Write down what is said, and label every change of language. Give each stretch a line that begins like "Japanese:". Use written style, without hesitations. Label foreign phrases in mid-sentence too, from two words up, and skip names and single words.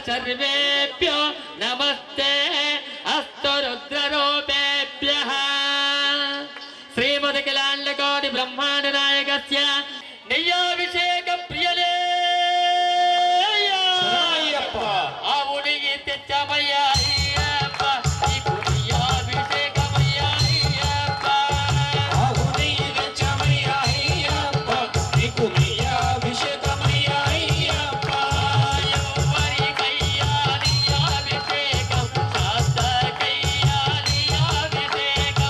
Sanskrit: सर्वेभ्यो नमस्ते अस्तु रुद्ररूपेभ्यः श्रीमदखिलाण्डकोटि ब्रह्माण्ड नायकस्य नैयाभिषेक प्रियले
Telugu: आవుడికి తెచ్చమయ్యా అయ్యప్ప నీకు నైయాభిషేకమయ్యా అయ్యప్ప ఆవుడికి తెచ్చమయ్యా అయ్యప్ప నీకు నైయాభిషేకమయ్యా అయ్యప్ప ఎవరికయ్యా నైయాభిషేకం శాస్త్రకయ్యా నైయాభిషేకం